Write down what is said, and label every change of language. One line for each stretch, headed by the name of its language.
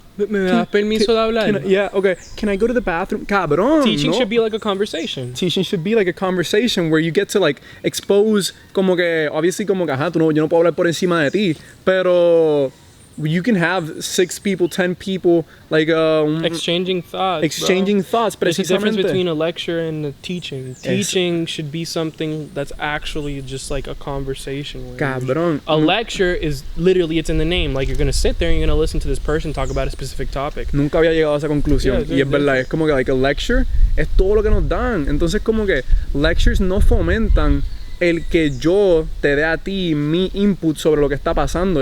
Spanish: ¿Me das permiso de hablar?
English: Can I go to the bathroom?
Spanish: Cabrón,
English: Teaching should be like a conversation. Teaching should be like a conversation where you get to like expose
Spanish: como que,
English: obviously
Spanish: como que, ajá, yo no puedo hablar por encima de ti, pero
English: you can have 6 people, 10 people, like exchanging thoughts. Exchanging thoughts, There's a difference between a lecture and a teaching. Teaching should be something that's actually just like a conversation.
Spanish: Cabrón.
English: A lecture is literally, it's in the name. Like you're gonna sit there and you're gonna listen to this person talk about a specific topic.
Spanish: Nunca había llegado a esa conclusión. Y es verdad, es como que
English: like a lecture
Spanish: es todo lo que nos dan. Entonces como que lectures no fomentan el que yo te dé a ti mi input sobre lo que está pasando.